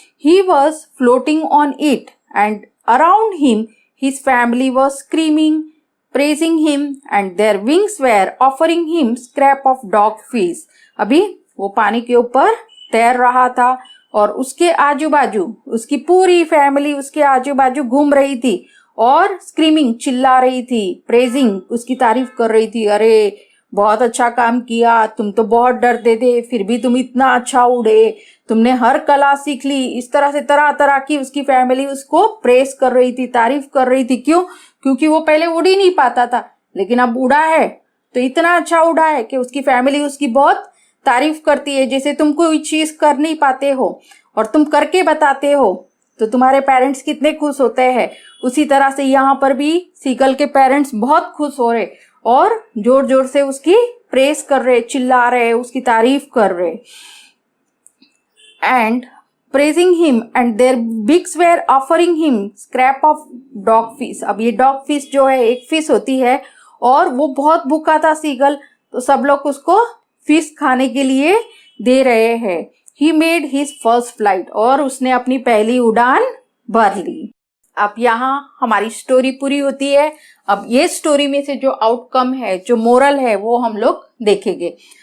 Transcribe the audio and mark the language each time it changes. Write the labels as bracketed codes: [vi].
[en] He was floating on it and around him his family was screaming, praising him and their wings were offering him scrap of dog fish. [hi] अभी वो पानी के ऊपर तैर रहा था और उसके आजू बाजू उसकी पूरी फैमिली उसके आजू बाजू घूम रही थी और स्क्रीमिंग चिल्ला रही थी, प्रेजिंग उसकी तारीफ कर रही थी. अरे बहुत अच्छा काम किया, तुम तो बहुत डरते थे फिर भी तुम इतना अच्छा उड़े, तुमने हर कला सीख ली. इस तरह से तरह तरह की उसकी फैमिली उसको प्रेस कर रही थी, तारीफ कर रही थी. क्यों? क्योंकि वो पहले उड़ ही नहीं पाता था लेकिन अब उड़ा है तो इतना अच्छा उड़ा है कि उसकी फैमिली उसकी बहुत तारीफ करती है. जैसे तुम कोई चीज कर नहीं पाते हो और तुम करके बताते हो तो तुम्हारे पेरेंट्स कितने खुश होते हैं, उसी तरह से यहाँ पर भी सीगल के पेरेंट्स बहुत खुश हो रहे और जोर जोर से उसकी प्रेस कर रहे, चिल्ला रहे, उसकी तारीफ कर रहे. [en] And praising him and their beaks were offering him scrap of dog fish. [hi] अब ये डॉग फिश जो है एक फिश होती है और वो बहुत भूखा था सीगल, तो सब लोग उसको फिश खाने के लिए दे रहे हैं. [en] He made his first flight [hi] और उसने अपनी पहली उड़ान भर ली. अब यहाँ हमारी स्टोरी पूरी होती है. अब ये स्टोरी में से जो आउटकम है, जो मोरल है, वो हम लोग देखेंगे.